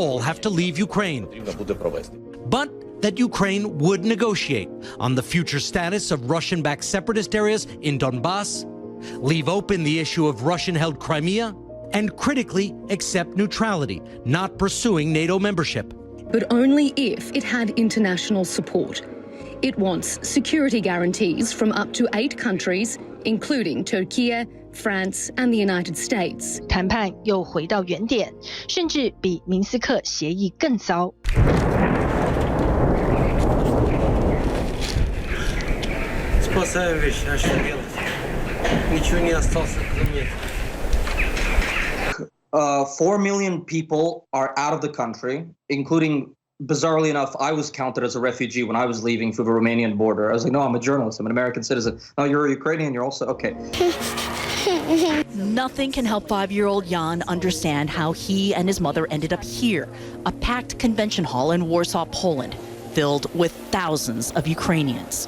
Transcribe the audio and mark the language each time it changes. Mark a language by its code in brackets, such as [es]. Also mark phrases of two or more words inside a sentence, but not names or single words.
[en] All have to leave Ukraine. But that Ukraine would negotiate on the future status of Russian-backed separatist areas in Donbass, leave open the issue of Russian-held Crimea, and critically accept neutrality, not pursuing NATO membership. But only if it had international support. It wants security guarantees from up to 8 countries, including Turkey, France and the United States. [zh] 谈判又回到原点，甚至比明斯克协议更糟。 [ru] Спасаем вещи, а что делать? Ничего не осталось, кроме этого. [en] 4 million people are out of the country, including, bizarrely enough, I was counted as a refugee when I was leaving through the Romanian border. I was like, no, I'm a journalist, I'm an American citizen. No, you're a Ukrainian, you're also, okay. Nothing can help 5-year-old Jan understand how he and his mother ended up here, a packed convention hall in Warsaw, Poland, filled with thousands of Ukrainians.